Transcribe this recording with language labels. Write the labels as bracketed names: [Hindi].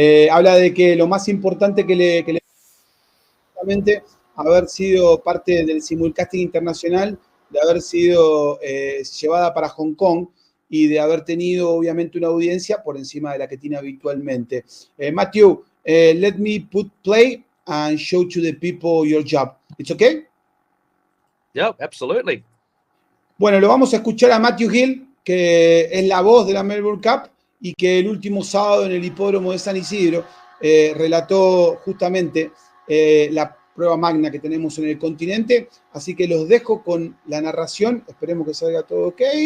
[Spanish] Habla de que lo más importante que le justamente haber sido parte del simulcasting internacional, de haber sido llevada para Hong Kong y de haber tenido obviamente una audiencia por encima de la que tiene habitualmente. [English] Matthew, let me put play and show to the people your job. It's okay? Yeah, absolutely. [Spanish] Bueno, lo vamos a escuchar a Matthew Hill, que es la voz de la Melbourne Cup y que el último sábado en el hipódromo de San Isidro relató justamente la prueba magna que tenemos en el continente. Así que los dejo con la narración. Esperemos que salga todo ok.